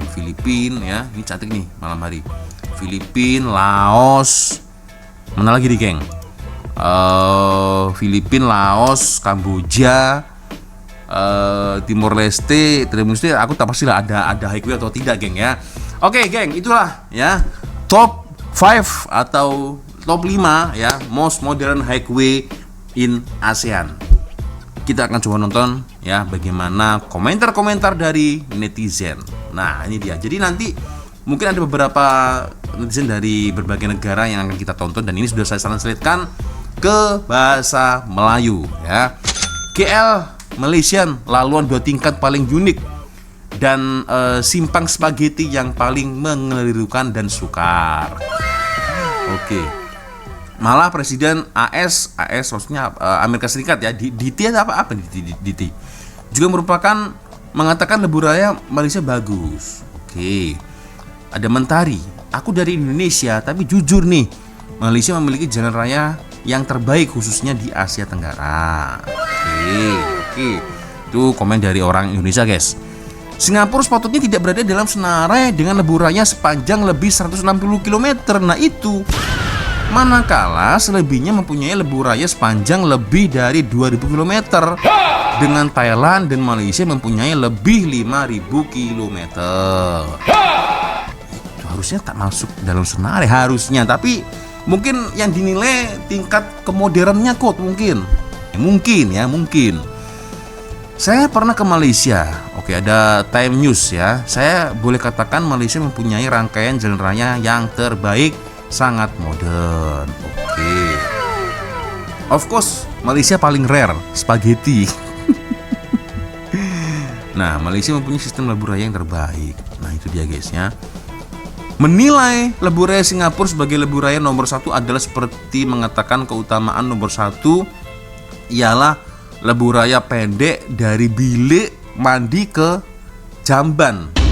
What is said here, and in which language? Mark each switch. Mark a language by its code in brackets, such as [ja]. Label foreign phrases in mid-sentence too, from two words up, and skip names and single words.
[id] Filipina ya, ini cantik nih malam hari. Filipina, Laos, mana lagi nih, geng? [ms] Filipina, Laos, Kamboja, Timor Leste, aku tak pastilah ada highway atau tidak, geng ya. [id] Oke, geng, itulah ya top 5 atau top 5 ya [en] most modern highway in ASEAN. [id] Kita akan coba nonton ya bagaimana komentar-komentar dari netizen. Nah, ini dia. Jadi nanti mungkin ada beberapa netizen dari berbagai negara yang akan kita tonton, dan ini sudah saya translatekan ke bahasa Melayu ya. [ms] KL Malaysian, laluan 2 tingkat paling unik, dan simpang spaghetti yang paling mengelirukan dan sukar. Oke. [id] Malah Presiden AS maksudnya Amerika Serikat ya, DT apa DT juga merupakan mengatakan lebuh raya Malaysia bagus. Oke. Ada Mentari, aku dari Indonesia tapi jujur nih, Malaysia memiliki jalan raya yang terbaik khususnya di Asia Tenggara. Oke. Itu komen dari orang Indonesia, guys. [ms] Singapura sepatutnya tidak berada dalam Senarai dengan lebuh raya sepanjang lebih 160 km. [id] Nah itu. [ms] Manakala selebihnya mempunyai lebuh raya sepanjang lebih dari 2000 km. Dengan Thailand dan Malaysia mempunyai lebih 5000 km. [id] Itu harusnya tak masuk dalam Senarai harusnya, tapi mungkin yang dinilai tingkat kemodernnya kok mungkin. Mungkin. Saya pernah ke Malaysia. Oke, ada Time News ya. [ms] Saya boleh katakan Malaysia mempunyai rangkaian jalan raya yang terbaik, sangat modern. [en] Oke. Of course, [ms] Malaysia paling rare spaghetti. Nah, Malaysia mempunyai sistem lebuh raya yang terbaik. [id] Nah, itu dia, guys ya. [ms] Menilai lebuh raya Singapura sebagai lebuh raya nomor 1 adalah seperti mengatakan keutamaan nomor 1 ialah lebuh raya pendek dari bilik mandi ke jamban.